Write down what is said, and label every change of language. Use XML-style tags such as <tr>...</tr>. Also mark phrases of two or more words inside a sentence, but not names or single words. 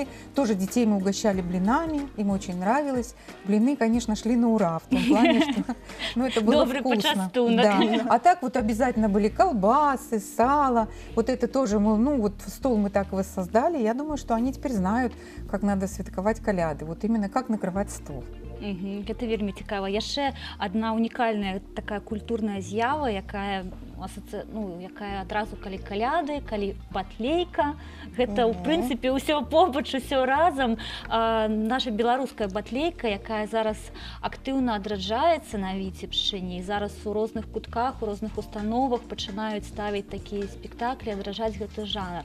<ru>Тоже детей мы угощали блинами, им очень нравилось. Блины, конечно, шли на ура, в том плане, что ну, это было Добрый вкусно.</ru> <be>почастунок.</be> <ru>Да. А так вот обязательно были колбасы, сало. Вот это тоже, ну вот стол мы так воссоздали. Я думаю, что они теперь знают, как надо</ru> <be>святкаваць каляды.</be> <ru>Вот именно как накрывать стол.</ru> <be>Гэта вельмі цікава. Яшчэ адна унікальная такая культурная з'ява, якая адразу калі каляды, калі батлейка. Гэта ў прынцыпе ўсё побач, усё разам. Наша беларуская батлейка, якая зараз актыўна адраджаецца на Віцебшчыне, і зараз у розных кутках, у розных установах пачынаюць ставіць такія спектаклі, адражаць гэты жанр.</be>